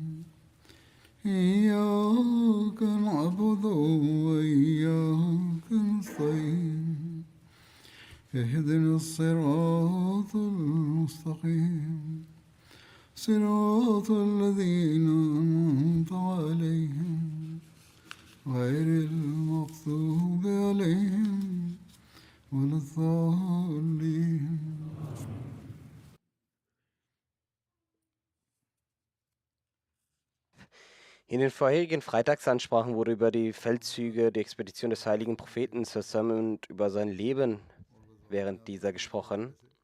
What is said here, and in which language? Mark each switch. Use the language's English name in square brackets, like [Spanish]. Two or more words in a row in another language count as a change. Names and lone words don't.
[Arabic] إياك نعبد وإياك نستعين اهدنا الصراط المستقيم صراط الذين أنعمت عليهم غير المغضوب عليهم ولا الضالين. [German] In den vorherigen Freitagsansprachen wurde über die Feldzüge, die Expedition des heiligen Propheten zusammen und über sein Leben während dieser gesprochen.